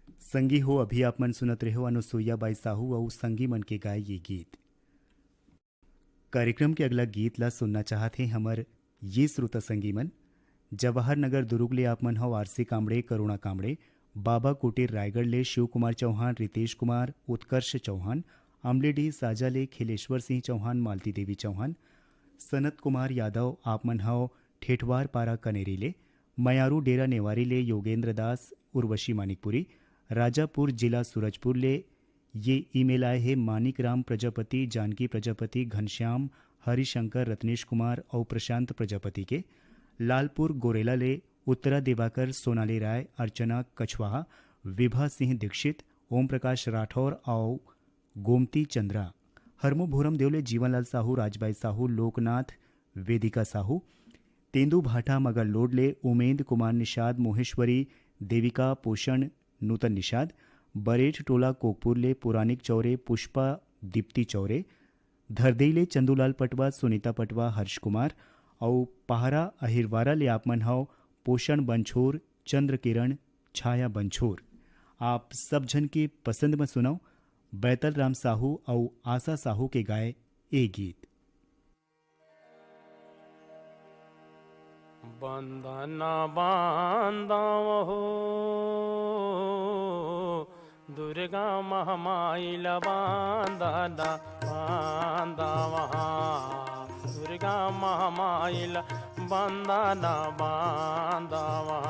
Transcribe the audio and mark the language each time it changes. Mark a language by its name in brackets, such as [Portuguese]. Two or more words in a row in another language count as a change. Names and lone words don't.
[Chhattisgarhi] संगी हो अभी आप मन सुनत रहे हो अनुसुईया बाई साहू और संगी मन के गाए ये गीत। कार्यक्रम के अगला गीत ला सुनना चाहते हमर ये श्रोता संगी मन जवाहर नगर दुर्ग ले आप मन हो आरसी कामड़े, करुणा कामड़े, बाबा कुटीर रायगढ़ ले शिव कुमार चौहान, रितेश कुमार, उत्कर्ष चौहान, अमलेडी साजा ले खिलेश्वर सिंह चौहान, मालती देवी चौहान, सनत कुमार यादव आप मन हो ठेठवार पारा कनेरी ले, मयारू डेरा नेवारी ले योगेंद्र दास, उर्वशी मानिकपुरी, राजापुर जिला सूरजपुर ले ये ईमेल आए हैं मानिक राम प्रजापति, जानकी प्रजापति, घनश्याम, हरिशंकर, रत्नेश कुमार और प्रशांत प्रजापति के। लालपुर गोरेला ले उत्तरा दिवाकर, सोनाली राय, अर्चना कछवाहा, विभा सिंह दीक्षित, ओम प्रकाश राठौर और गोमती चंद्रा। हरमो भूरम देवले जीवनलाल साहू, राजबाई साहू, लोकनाथ, वेदिका साहू, तेंदु भाटा मगर लोडले उमेंद कुमार निषाद, मोहेश्वरी, देविका पोषण, नूतन निषाद, बरेठ टोला कोकपुरले पुरानिक चौरे, पुष्पा दीप्ति चौरे, धरदेले चंदूलाल पटवा, सुनीता पटवा, हर्ष कुमार और पहारा अहिरवारा ले आप मन हो पोषण बंछोर, चंद्र किरण, छाया बंछोर। आप सब जन के पसंद में सुनाओ बैतल राम साहू और आशा साहू के गाए ए गीत। बंदना बांधव हो दुर्गा महामाइल बांधना बांधव, दुर्गा महामाइल बंदना बांधव।